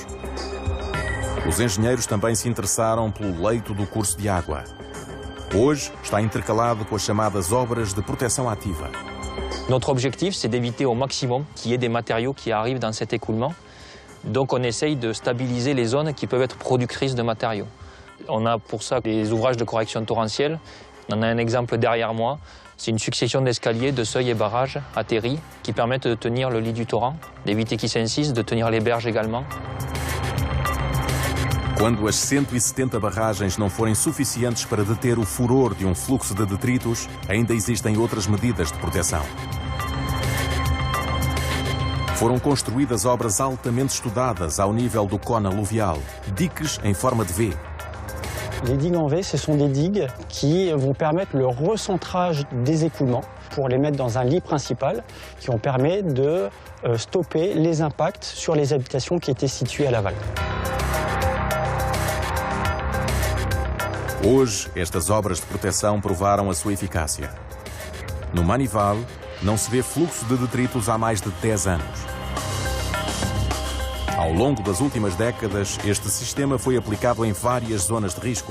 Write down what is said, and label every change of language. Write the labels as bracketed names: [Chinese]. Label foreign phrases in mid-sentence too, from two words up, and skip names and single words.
[Portuguese] Os engenheiros também se interessaram pelo leito do curso de água. Hoje está intercalado com as chamadas obras de proteção ativa. [French] Notre objectif, c'est d'éviter au maximum qu'il y ait des matériaux qui arrivent dans cet écoulement. Donc on essaye de stabiliser les zones qui peuvent être productrices de matériaux. On a pour ça les ouvrages de correction torrentielle. On a un exemple derrière moi. C'est une succession d'escaliers, de seuils et barrages atterris qui permettent de tenir le lit du torrent, d'éviter qu'il s'insiste, de tenir les berges également. [Portuguese] Quando as 170 barragens não forem suficientes para deter o furor de um fluxo de detritos, ainda existem outras medidas de proteção. Foram construídas obras altamente estudadas ao nível do cône aluvial, diques em forma de V. [French] Les digues en V, ce sont des digues qui vont permettre le recentrage des écoulements pour les mettre dans un lit principal qui ont permis de stopper les impacts sur les habitations qui étaient situées à l'aval. [Portuguese] Hoje, estas obras de proteção provaram a sua eficácia. No Manival, não se vê fluxo de detritos há mais de 10 anos. Ao longo das últimas décadas, este sistema foi aplicado em várias zonas de risco.